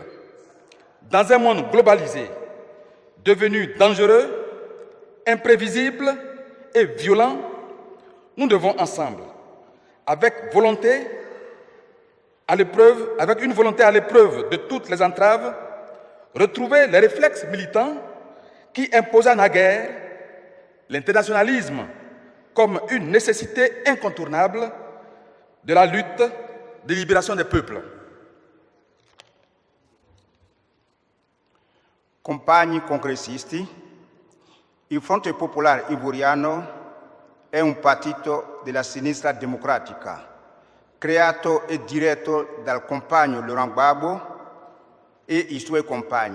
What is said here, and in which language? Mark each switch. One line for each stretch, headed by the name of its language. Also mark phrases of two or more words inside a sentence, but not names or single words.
French: Dans un monde globalisé, devenu dangereux, imprévisible et violent, nous devons ensemble, avec une volonté à l'épreuve de toutes les entraves, retrouver les réflexes militants qui imposaient naguère l'internationalisme comme une nécessité incontournable de la lutte de libération des peuples.
Italian: Compagni congressisti, il Fronte Popolare Ivoriano è un partito della sinistra democratica, creato e diretto dal compagno Laurent Gbagbo e i suoi compagni.